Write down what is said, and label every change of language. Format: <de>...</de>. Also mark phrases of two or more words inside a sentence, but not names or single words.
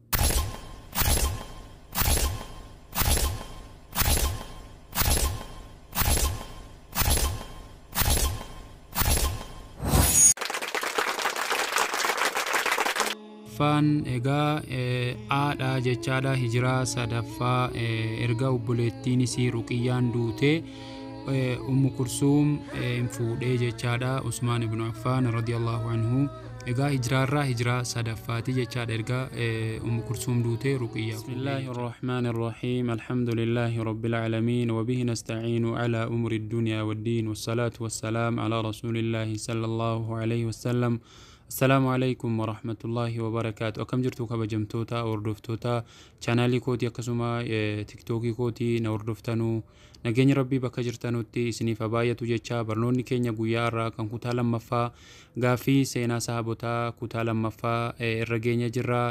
<om>Egaa aadha jechaadha. Hijiraa sadaffaa erga obboleettiin isii Ruqiyyaan duute Kulsuum fuudhee jechaadha Usmaan ibn Affaan</om> <ar>رضي الله عنه.</ar> <om>Egaa hijiraarraa hijiraa sadaffaati jechaadha erga Kulsuum duute Ruqiyyaa.</om> <ar>بسم الله الرحمن الرحيم. الحمد لله رب العالمين وبه نستعين على أمور الدنيا والدين والصلاة والسلام على رسول الله صلى الله عليه وسلم. السلام عليكم ورحمة الله وبركاته.</ar> <om>Akkam jirtu kabajamtoota hordoftoota chaanaalii kootii akkasuma tiktookii kootii na hordoftanuu nageenya rabbii bakka jirtanutti isiniif haa baay'atu jecha barnoonni keenya guyyaa irraa kan kutaa lammaffaa gaaffii seenaa sahabotaa kutaa lammaffaa irra geenya jirra.</om>